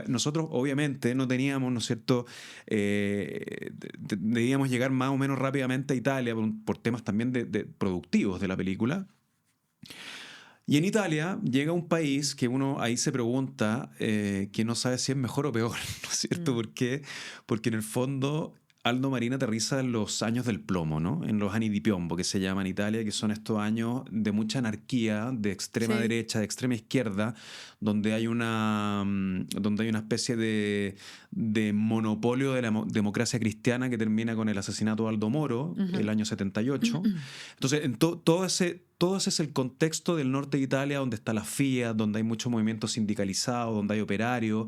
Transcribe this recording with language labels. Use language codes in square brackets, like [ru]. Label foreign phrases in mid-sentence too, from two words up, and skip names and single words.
[es] Nosotros obviamente no teníamos, ¿no es cierto?, debíamos llegar más o menos rápidamente a Italia por temas también de productivos de la película. Y en Italia llega un país que uno ahí se pregunta que no sabe si es mejor o peor, ¿no es cierto? ¿Por qué? Porque en el fondo Aldo Marín aterriza en los años del plomo, ¿no? En los [it] anni di piombo, [es] que se llama en Italia, que son estos años de mucha anarquía, de extrema derecha, de extrema izquierda, donde hay una especie de monopolio de la democracia cristiana que termina con el asesinato de Aldo Moro, el año 78. Entonces, todo ese es el contexto del norte de Italia, donde está la FIA, donde hay mucho movimiento sindicalizado, donde hay operarios.